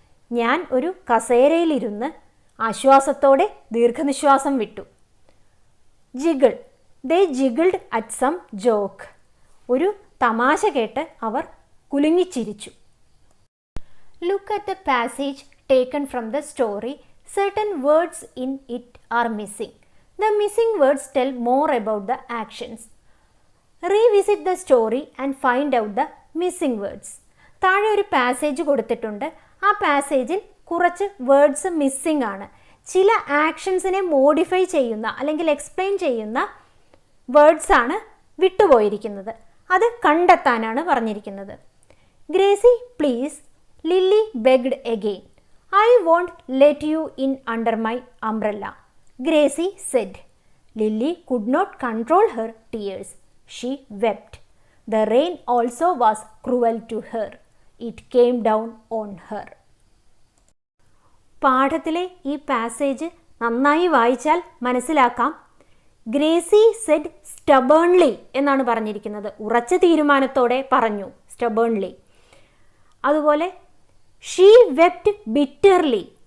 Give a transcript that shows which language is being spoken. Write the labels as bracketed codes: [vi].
[ml] ഞാൻ ഒരു കസേരയിലിരുന്ന് ആശ്വാസത്തോടെ ദീർഘനിശ്വാസം വിട്ടു. [en] Giggle, they giggled at some joke. [ml] ഒരു തമാശ കേട്ട് അവർ കുലുങ്ങിച്ചിരിച്ചു. [en] Look at the passage taken from the story. Certain words in it are missing. The missing words tell more about the actions. Revisit the story and find out the missing words. [ml] താഴെ ഒരു passage കൊടുത്തിട്ടുണ്ട്. ആ പാസേജിൽ കുറച്ച് words missing ആണ്. ചില ആക്ഷൻസിനെ modify ചെയ്യുന്ന അല്ലെങ്കിൽ explain ചെയ്യുന്ന വേർഡ്സ് ആണ് വിട്ടുപോയിരിക്കുന്നത്. അത് കണ്ടെത്താനാണ് പറഞ്ഞിരിക്കുന്നത്. [en] Gracie please, Lily begged again. I won't let you in under my umbrella, Gracie said. Lily could not control her tears. She wept. The rain also was cruel to her. It came down on her. [ml] പാഠത്തിലെ ഈ passage നന്നായി വായിച്ചാൽ മനസ്സിലാക്കാം. [en] Gracie said stubbornly [ml] എന്നാണ് പറഞ്ഞിരിക്കുന്നത്. ഉറച്ച തീരുമാനത്തോടെ പറഞ്ഞു, സ്റ്റബേൺലി. അതുപോലെ [en] She wept bitterly.